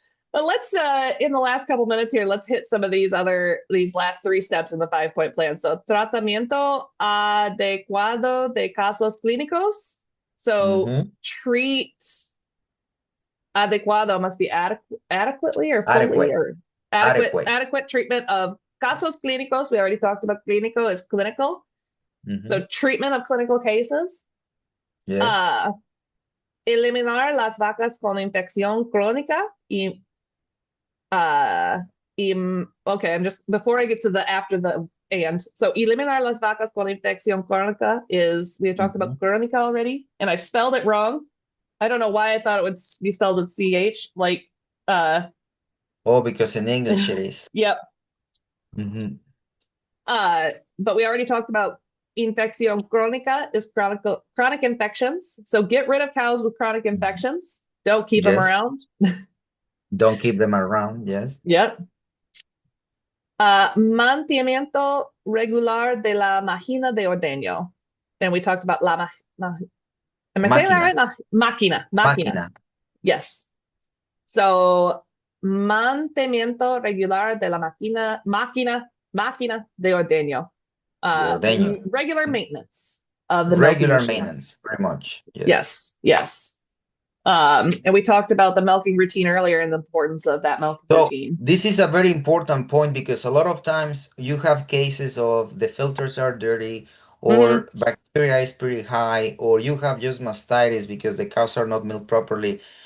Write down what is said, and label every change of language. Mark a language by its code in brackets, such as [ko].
[en] But let's in the last couple minutes here, let's hit some of these last three steps in the 5-point plan. [es] So tratamiento adecuado de casos clínicos. [en] So Mhm. treat adecuado must be adequately or fully Adequate. or adequate Adequate. adequate treatment of [es] casos clínicos. [en] We already talked about clínico is clinical. So Mhm. treatment of clinical cases. Yes. Uh, [es] eliminar las vacas con infección crónica y [en] uh okay, I'm just before I get to the after the and so [es] eliminar las vacas con infección crónica [en] is we had talked about Mhm. crónica already and I spelled it wrong. I don't know why I thought it would be spelled with ch like Oh, because in English it is. yep. Mhm. uh but we already talked about [es] infección crónica [en] is chronic infections, so get rid of cows with chronic Mhm. infections, don't keep them Yes. around. Don't keep them around. Yes. Yep. [es] Mantenimiento regular de la máquina de ordeño. [en] And we talked about am I saying that [es] Máquina. [en] right? Máquina. [es] Máquina [en] Yes. [es] So, mantenimiento regular de la máquina de ordeño. de ordeño. [en] Regular maintenance. of the regular milking machines. maintenance, pretty much. Yes. And we talked about the milking routine earlier and the importance of that milking routine. This is a very important point because a lot of times you have cases of the filters are dirty or bacteria is pretty high, or you have just mastitis because the cows are not milked properly.